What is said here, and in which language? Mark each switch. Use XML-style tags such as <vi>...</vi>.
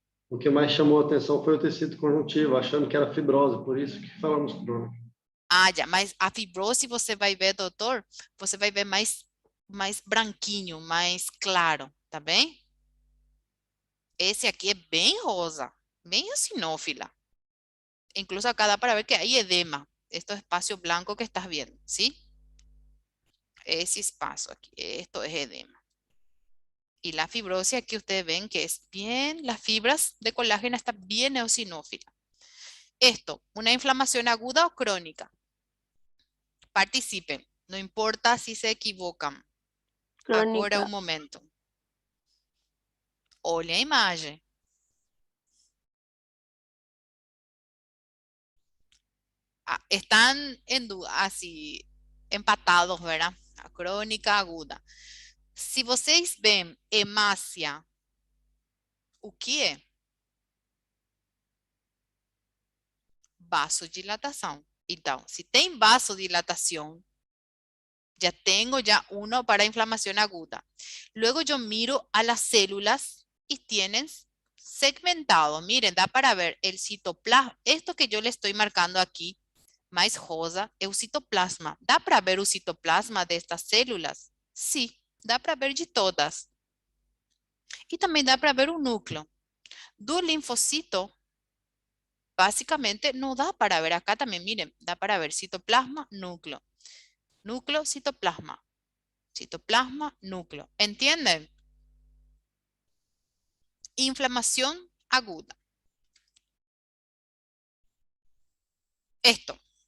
<pt>O que mais chamou a atenção foi o tecido conjuntivo, achando que era fibrose, por isso que falamos crônica. Já, mas a fibrose você vai ver, doutor, você vai ver mais branquinho, mais claro, tá bem? Esse aqui é bem rosa, bem eosinófila.</pt> <es>Incluso acá</es> <pt>dá para ver</pt> <es>que hay edema, este espacio blanco que estás viendo, ¿sí? Ese espacio aquí, esto es edema. Y la fibrosis aquí ustedes ven que es bien, las fibras de colágeno están bien eosinófila. Esto, una inflamación aguda o crónica. Participen, no importa si se equivocan.</es> <pt>Agora é o</pt> <es>Crónica.</es> <pt>momento. Olha a imagem.</pt> <es>Están así empatados, ¿verdad?</es> <pt>A crônica aguda. Se vocês veem hemácia, o que é? Vasodilatação. Então, se tem vasodilatação,</pt> <es>ya tengo ya uno para inflamación aguda. Luego yo miro a las células y tienen segmentado. Miren, da para ver el citoplasma. Esto que yo le estoy marcando aquí, más rosa, es el citoplasma. ¿Da para ver el citoplasma de estas células? Sí,</es> <pt>dá para ver de todas.</pt> <es>Y también da para ver un núcleo. Do linfocito, básicamente no da para ver. Acá también, miren, da para ver citoplasma, núcleo. Núcleo, citoplasma. Citoplasma, núcleo. ¿Entienden? Inflamación aguda. Esto.</es>